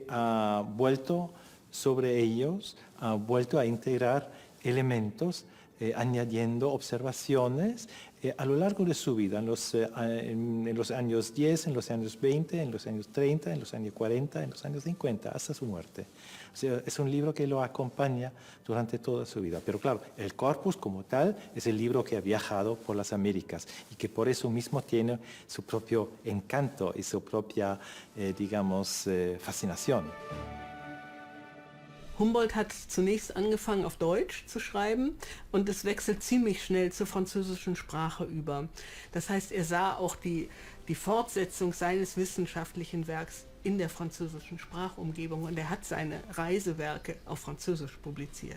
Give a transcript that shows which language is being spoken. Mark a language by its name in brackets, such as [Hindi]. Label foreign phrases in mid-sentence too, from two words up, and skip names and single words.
[Spanish] ha vuelto sobre ellos, ha vuelto a integrar elementos, añadiendo observaciones a lo largo de su vida, en los años 10, en los años 20, en los años 30, en los años 40, en los años 50, hasta su muerte. O sea, es un libro que lo acompaña durante toda su vida. Pero claro, el corpus como tal es el libro que ha viajado por las Américas y que por eso mismo tiene su propio encanto y su propia, fascinación. [German] Humboldt hat zunächst angefangen, auf Deutsch zu schreiben und es wechselt ziemlich schnell zur französischen Sprache über. Das heißt, er sah auch die Fortsetzung seines wissenschaftlichen Werks in der französischen Sprachumgebung und er hat seine Reisewerke auf Französisch publiziert.